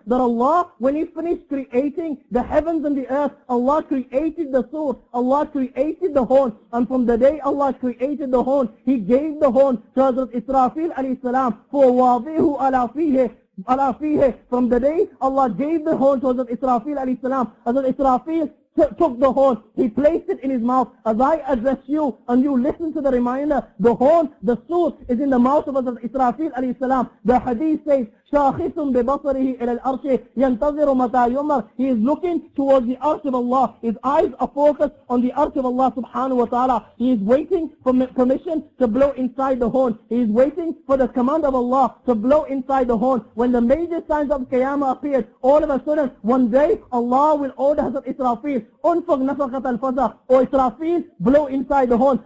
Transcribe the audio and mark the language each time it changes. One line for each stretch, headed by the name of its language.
English: That Allah, when He finished creating the heavens and the earth, Allah created the sur, Allah created the horn, and from the day Allah created the horn, He gave the horn to Hazrat Israfil alayhi salam,
Arabic: فَوَاضِعُهُ عَلَى فِيهِ.
English: From the day Allah gave the horn to Hazrat Israfil alayhi salam, Hazrat Israfil took the horn, he placed it in his mouth. As I address you and you listen to the reminder, the horn, the sur is in the mouth of Hazrat Israfil alayhi salam. The hadith says,
Arabic: شاخص ببصره إلى الأرش ينتظر متى يؤمر.
English: He is looking towards the arsh of Allah. His eyes are focused on the arsh of Allah subhanahu wa ta'ala. He is waiting for permission to blow inside the horn. He is waiting for the command of Allah to blow inside the horn. When the major signs of Qiyamah appeared, all of a sudden, one day, Allah will order Hazrat Israfil,
Arabic: unfaq nafaqat al-faza,
English: or Israfil, blow inside the horn.